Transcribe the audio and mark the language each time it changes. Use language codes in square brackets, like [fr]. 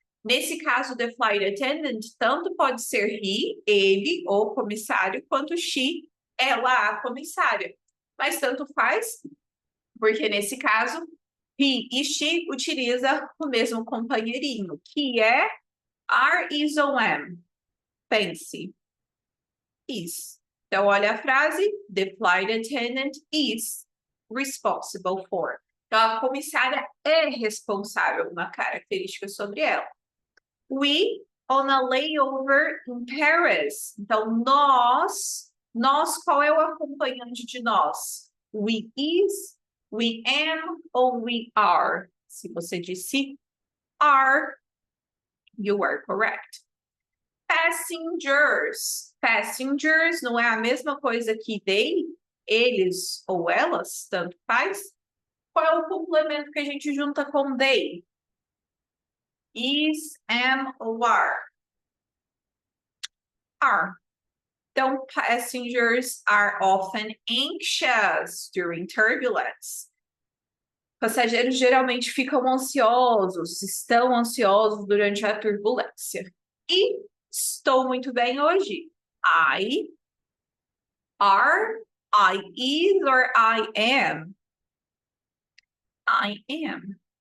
[pt] Nesse caso, the flight attendant, tanto pode ser he, ele, ou comissário, quanto she, ela, a comissária. Mas tanto faz, porque nesse caso, he e she utiliza o mesmo companheirinho, que é are, is ou am. Pense. Is. Então, olha a frase, [en] the flight attendant is responsible for. [pt] Então, a comissária é responsável, uma característica sobre ela. [en] We on a layover in Paris. [pt] Então, nós, qual é o acompanhante de nós? [en] We is, we am ou we are? [pt] Se você disse [en] are, you are correct. Passengers. [pt] Passengers não é a mesma coisa que they, eles ou elas, tanto faz. Qual é o complemento que a gente junta com they? [en] Is, am ou are? Are. Então, passengers are often anxious during turbulence. [pt] Passageiros geralmente ficam ansiosos, estão ansiosos durante a turbulência. E estou muito bem hoje. [en] I are, I is, or I am? I am.